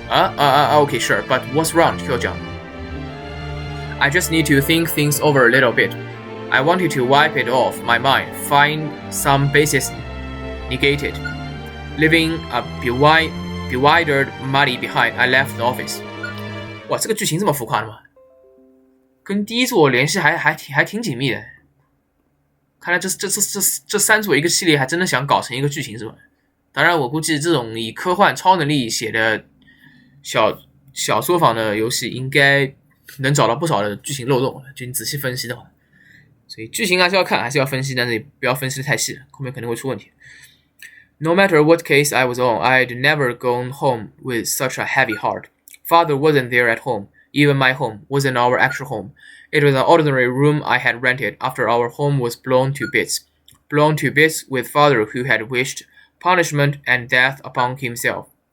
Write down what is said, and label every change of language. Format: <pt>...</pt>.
<en>Okay, sure, but what's wrong, Kyojang? I just need to think things over a little bit. I wanted to wipe it off my mind, find some basis negated. Leaving a bewildered Muddy behind, I left the office.</en> <zh>哇，这个剧情这么浮夸的吗？跟第一座联系还挺紧密的。看来这三座一个系列还真的想搞成一个剧情是吧？当然，我估计这种以科幻超能力写的小作坊的游戏，应该能找到不少的剧情漏洞，就你仔细分析的话。所以剧情还是要看，还是要分析，但是也不要分析的太细了，后面肯定会出问题。</zh> <en>No matter what case I was on, I'd never gone home with such a heavy heart. Father wasn't there at home. Even my home wasn't our actual home. It was an ordinary room I had rented after our home was blown to bits. Blown to bits with father who had wished punishment and death upon himself.</en>